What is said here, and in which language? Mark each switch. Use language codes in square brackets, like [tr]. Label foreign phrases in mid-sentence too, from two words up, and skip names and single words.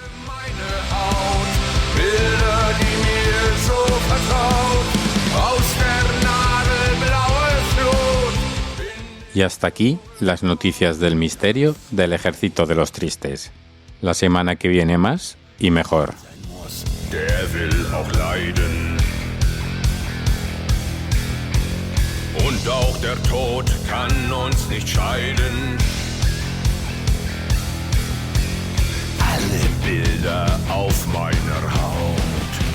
[es] Y hasta aquí las noticias del misterio del Ejército de los Tristes. La semana que viene más y mejor. [de] Der will auch leiden. Und auch der Tod kann uns nicht scheiden. Bilder auf meiner Haut.